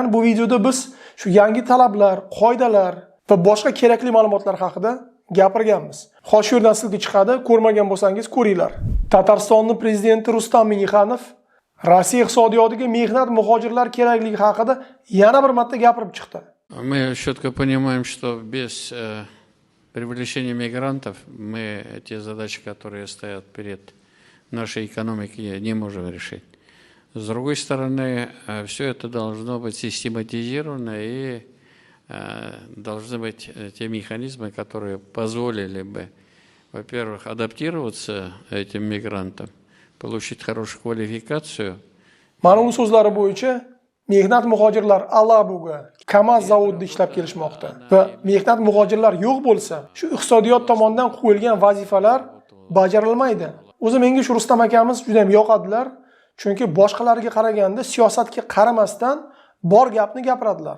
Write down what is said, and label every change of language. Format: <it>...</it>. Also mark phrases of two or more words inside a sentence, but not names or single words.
<uz>Bu videoda biz shu yangi talablar, qoidalar va boshqa kerakli ma'lumotlar haqida gapirganmiz. Xo'sh, yerdan sizga chiqadi, ko'rmagan bo'lsangiz ko'ringlar. Tataristonning prezidenti Rustam Minnixanov Rossiya iqtisodiyotiga mehnat muhojirlar kerakligi haqida yana bir marta gapirib chiqdi.</uz> <ru>Мы четко понимаем, что без привлечения мигрантов мы те задачи, которые стоят перед нашей экономикой, не можем решить. С другой стороны, все это должно быть систематизировано и должны быть те механизмы, которые позволили бы, во-первых, адаптироваться этим мигрантам, получить хорошую квалификацию.</ru> <uz>Ma'lum so'zlari bo'yicha mehnat muhojirlar Alabuga, Kamaz zavodida ishlab kelishmoqda va mehnat muhojirlar yo'q bo'lsa, shu iqtisodiyot tomonidan qo'yilgan vazifalar bajarilmaydi. O'zi menga shu Rustam akamiz juda ham yoqadilar, chunki boshqalarga qaraganda siyosatga qaramasdan bor gapni gapiradilar.</uz>